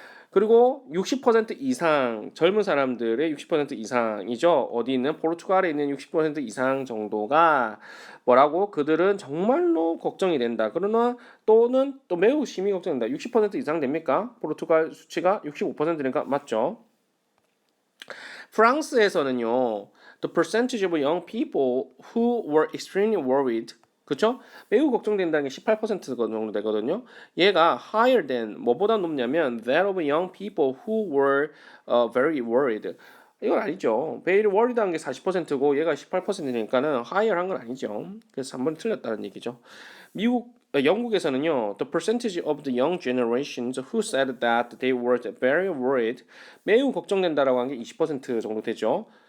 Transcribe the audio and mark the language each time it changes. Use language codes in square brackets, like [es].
[ko] 그리고 60% 이상 젊은 사람들의 60% 이상이죠. 어디 있는 포르투갈에 있는 60% 이상 정도가 뭐라고 그들은 정말로 걱정이 된다. 그러나 또는 또 매우 심히 걱정된다. 60% 이상 됩니까? 포르투갈 수치가 65%니까 맞죠? 프랑스에서는요. [en] The percentage of young people who were extremely worried 그쵸? [ko] 매우 걱정된다는 게 18% 정도 되거든요. 얘가 [en] higher than [ko] 뭐보다 높냐면 [en] that of young people who were very worried. [ko] 이건 아니죠. [en] very worried [ko] 한 게 40%고 얘가 18%니까는 higher 한 건 아니죠. 그래서 한 번 틀렸다는 얘기죠. 영국에서는요, [en] the percentage of the young generations who said that they were very worried, [ko] 매우 걱정된다라고 한 게 20% 정도 되죠.